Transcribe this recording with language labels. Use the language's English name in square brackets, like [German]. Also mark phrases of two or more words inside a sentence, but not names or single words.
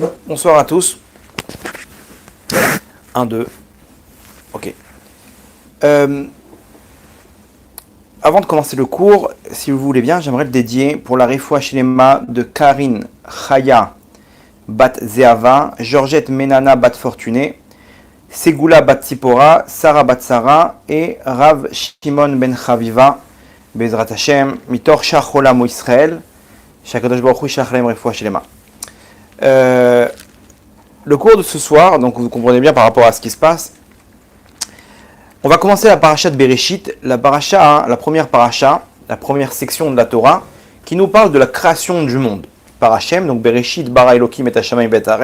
[French] Bonsoir à tous. 1, 2. Ok. Avant de commencer le cours, si vous voulez bien, j'aimerais le dédier pour la [Hebrew] רפואה שלמה [French] de Karine Chaya Bat Zeava, Georgette Menana Bat Fortuné, Segula Bat Sipora, Sarah Bat Sarah et Rav Shimon Ben Chaviva, [Hebrew] בעזרת השם, מתוך שאר חולי ישראל, שהקדוש ברוך הוא ישלח רפואה שלמה. [French] Le cours de ce soir, donc vous comprenez bien par rapport à ce qui se passe, on va commencer la paracha de Bereshit, la première paracha, la première section de la Torah, qui nous parle de la création du monde. Par Hashem, donc [Hebrew] בראשית ברא אלוקים את השמים ואת הארץ.